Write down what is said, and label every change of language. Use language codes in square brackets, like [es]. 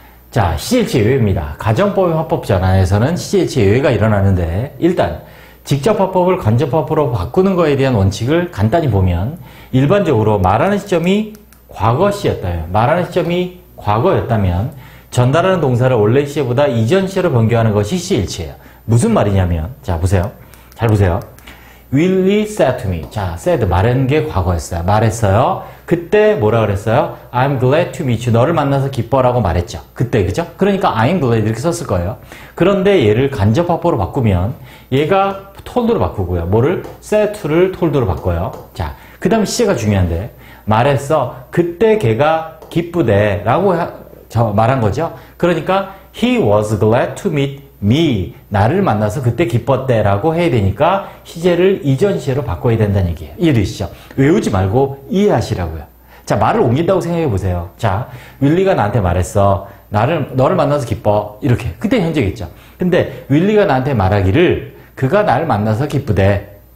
[ko] 자, 시제일치 예외입니다. 가정법의 화법 전환에서는 시제일치 예외가 일어나는데 일단 직접 화법을 간접 화법으로 바꾸는 거에 대한 원칙을 간단히 보면 일반적으로 말하는 시점이 과거 시였다. 말하는 시점이 과거였다면 전달하는 동사를 원래 시제보다 이전 시제로 변경하는 것이 시제일치예요. 무슨 말이냐면 자, 보세요. 잘 보세요. [en] Willie said to me. [ko] 자, said 말하는 게 과거였어요. 말했어요. 그때 뭐라 그랬어요? [en] I'm glad to meet you. [ko] 너를 만나서 기뻐라고 말했죠. 그때, 그죠? 그러니까 I'm glad 이렇게 썼을 거예요. 그런데 얘를 간접 화법으로 바꾸면 얘가 told로 바꾸고요. 뭐를? said to를 told로 바꿔요. 자, 그 다음에 시제가 중요한데 말했어. 그때 걔가 기쁘대 라고 말한 거죠. 그러니까 [en] he was glad to meet me. [ko] 나를 만나서 그때 기뻤대 라고 해야 되니까 시제를 이전 시제로 바꿔야 된다는 얘기예요. 이해되시죠? 외우지 말고 이해하시라고요. 자, 말을 옮긴다고 생각해 보세요. 자, 윌리가 나한테 말했어. 너를 만나서 기뻐. 이렇게. 그때 현재겠죠. 근데 윌리가 나한테 말하기를 그가 나를 만나서 기쁘대.